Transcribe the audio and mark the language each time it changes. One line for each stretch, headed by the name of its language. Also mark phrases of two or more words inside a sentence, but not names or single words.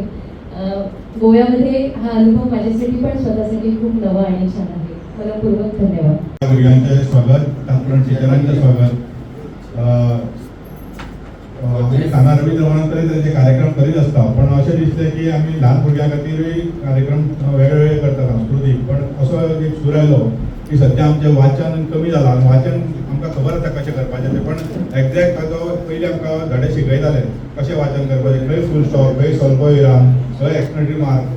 Marathi: गोव्यामध्ये हा अनुभव माझ्यासाठी पण स्वतःसाठी खूप नवा आणि छान आहे. मनपूर्वक धन्यवाद.
Konkani: भुरग्यांचे स्वागत, तांत्रण टिचरांचे स्वागत.
Marathi: सांगा रवींद्र म्हणून तरी त्यांचे कार्यक्रम करीत असता, पण असे दिसते की आम्ही लहान भुरग्यां खातीरय कार्यक्रम वेगवेगळे करता सांस्कृतिक.
Konkani: पण असं एक सुरू आयलो की सध्या आमचें वाचन कमी जालां. वाचन आमकां खबर आसा कशें करपाचें तें, पण एक्झॅक्ट ताजो पयलीं आमकां धडे शिकयताले कशें वाचन करपाचें, खंय
English: full stop,
Konkani: खंय स्वल्पविराम, खंय
English: exclamatory mark.